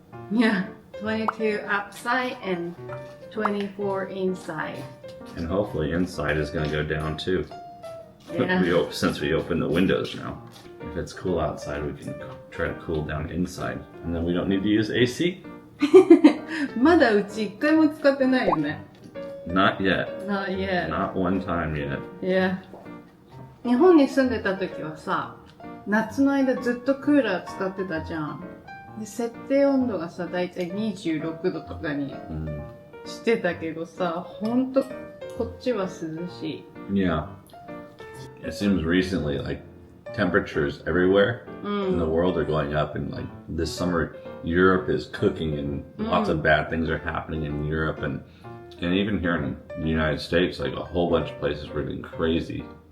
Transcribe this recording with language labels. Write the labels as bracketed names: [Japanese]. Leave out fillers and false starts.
[English] Yeah, 22 outside and 24 inside. And hopefully inside is going to go down too. Yeah. Since we opened the windows now. If it's cool outside, we can try to cool down inside. And then we don't need to use AC? [Japanese] まだうち一回も使ってないよね。 [English] Not yet. Not yet. Not one time yet. Yeah. [Japanese] 日本に住んでた時はさ、夏の間ずっとクーラー使ってたじゃん。で、設定温度がさ、だいたい26度とかにしてたけどさ、ほんとこっちは涼しい。 [English] Yeah. It seems recently like temperatures everywhere in the world are going up, and like this summer Europe is cooking and lots of bad things are happening in Europe, and even here in the United States, like a whole bunch of places were getting crazy.